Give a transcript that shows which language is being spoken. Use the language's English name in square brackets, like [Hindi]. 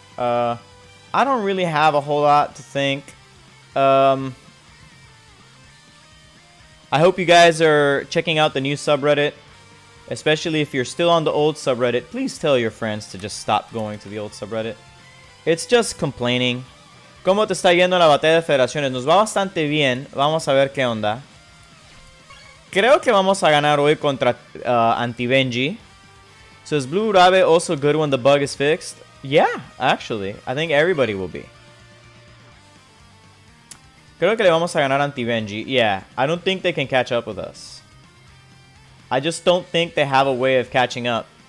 [English] I don't really have a whole lot to think. I hope you guys are checking out the new subreddit. Especially if you're still on the old subreddit, please tell your friends to just stop going to the old subreddit. It's just complaining. [Spanish] ¿Cómo te está yendo la batalla de federaciones? Nos va bastante bien. Vamos a ver qué onda. Creo que vamos a ganar hoy contra Anti-Benji. [English] So is Blue Rabe also good when the bug is fixed? Yeah, actually. I think everybody will be. Creo que le vamos a ganar Anti-Benji. Yeah, I don't think they can catch up with us. I just don't think they have a way of catching up.